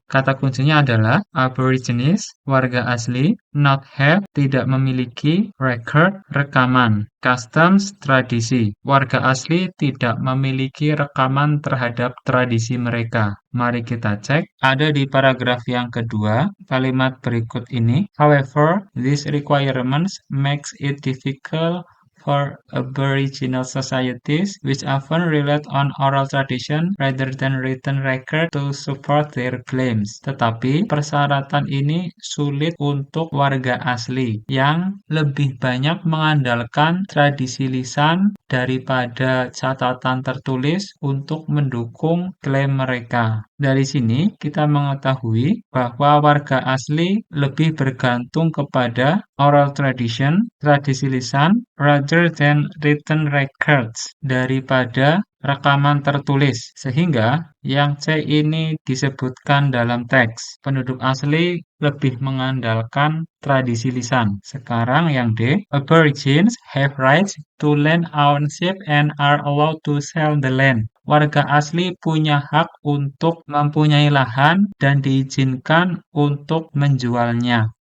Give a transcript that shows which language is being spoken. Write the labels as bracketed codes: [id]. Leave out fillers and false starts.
[id] Kata kuncinya adalah Aborigines, warga asli, not have, tidak memiliki, record, rekaman, customs, tradisi. Warga asli tidak memiliki rekaman terhadap tradisi mereka. Mari kita cek. Ada di paragraf yang kedua, kalimat berikut ini. [en] However, these requirements makes it difficult for Aboriginal societies, which often rely on oral tradition rather than written record to support their claims. [id] Tetapi persyaratan ini sulit untuk warga asli yang lebih banyak mengandalkan tradisi lisan daripada catatan tertulis untuk mendukung klaim mereka. Dari sini kita mengetahui bahwa warga asli lebih bergantung kepada oral tradition, tradisi lisan, [en] rather than written records, [id] daripada rekaman tertulis. Sehingga yang C ini disebutkan dalam teks. Penduduk asli lebih mengandalkan tradisi lisan. Sekarang yang D, [en] Aborigines have rights to land ownership and are allowed to sell the land. [id] Warga asli punya hak untuk mempunyai lahan dan diizinkan untuk menjualnya.